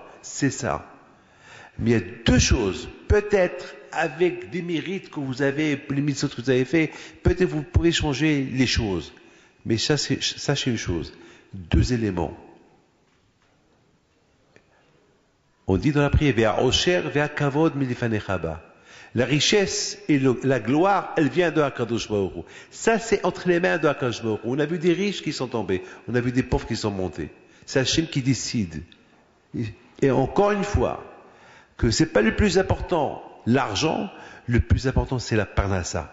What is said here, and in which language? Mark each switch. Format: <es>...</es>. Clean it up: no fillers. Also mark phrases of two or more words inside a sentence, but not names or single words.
<fr>C'est ça. Mais il y a deux choses. Peut-être avec des mérites que vous avez, les mitzvot que vous avez fait, peut-être vous pouvez changer les choses. Mais sachez une chose. Deux éléments. On dit dans la prière,</fr> <he>והעושר, והכבוד מלפניך.</he> <fr>La richesse et la gloire, elle vient de</fr> <he>הקדוש ברוך הוא.</he> <fr>Ça, c'est entre les mains de</fr> <he>הקדוש ברוך הוא.</he> <fr>On a vu des riches qui sont tombés. On a vu des pauvres qui sont montés. C'est Hachem qui décide. Et encore une fois, que c'est pas le plus important, l'argent, le plus important, c'est la parnassa.</fr>